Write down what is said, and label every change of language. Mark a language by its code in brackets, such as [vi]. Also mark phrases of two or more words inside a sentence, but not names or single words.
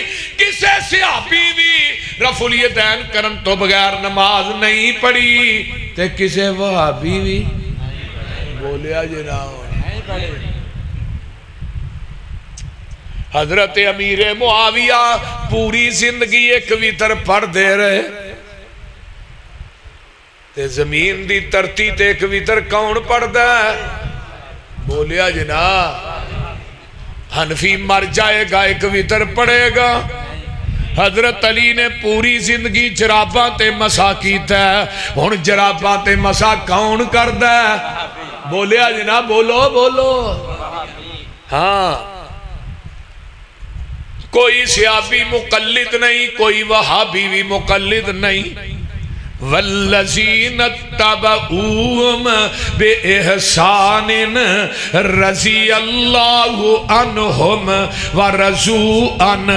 [pa] کسے صحابی بھی رفع الیدین کرن تو بغیر نماز نہیں پڑھی. تے کسے وہابی بھی بولیا جناب. حضرت امیر معاویہ پوری زندگی ایک ویتر پڑھ دے رہے. تے زمین دی ترتی تے ایک ویتر کون پڑھ دے بولیا جناب. حنفی مر جائے گا ایک ویتر پڑھے گا. حضرت علی نے پوری زندگی جراباں تے مسا کیتا ہے. ہن جراباں تے مسا کون کردا ہے بولیا جناب. بولو بولو. ہاں کوئی صحابی مقلد نہیں کوئی وہابی بھی مقلد نہیں. [ar] والذین اتبعوہم بإحسان رضی اللہ عنہم ورضوا عنہ.